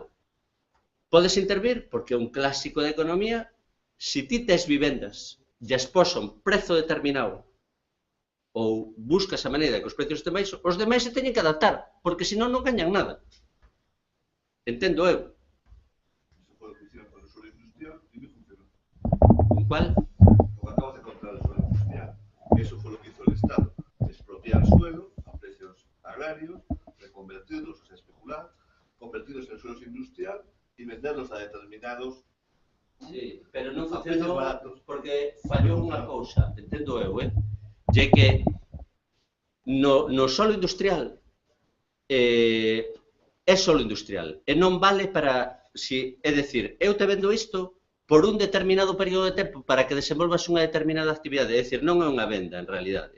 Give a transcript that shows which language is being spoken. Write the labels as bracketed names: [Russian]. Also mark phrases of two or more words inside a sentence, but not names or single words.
[Galician] Podes intervir, porque é un clásico da economía, se ti tes vivendas lle exposa un prezo determinado ou buscas a maneira que os precios estén baixos, os demais se teñen que adaptar, porque senón non gañan nada. Entendo eu. [Spanish] Eso fue lo que hicieron con el suelo industrial y no funcionó. Con cual? Como acabas de contar el suelo industrial. Eso fue lo que hizo el Estado. Expropiar suelo a precios agrarios, reconvertirlos, o sea, especular, convertirlos en suelos industrial y venderlos a determinados. [Galician] Sí, pero non [Spanish] A precios [Galician] funcionou [Spanish] baratos. [Galician] porque fallou unha cousa, entendo eu, de que no solo industrial é solo industrial e non vale para, é dicir, eu te vendo isto por un determinado período de tempo para que desenvolvas unha determinada actividade, é dicir, non é unha venda en realidade.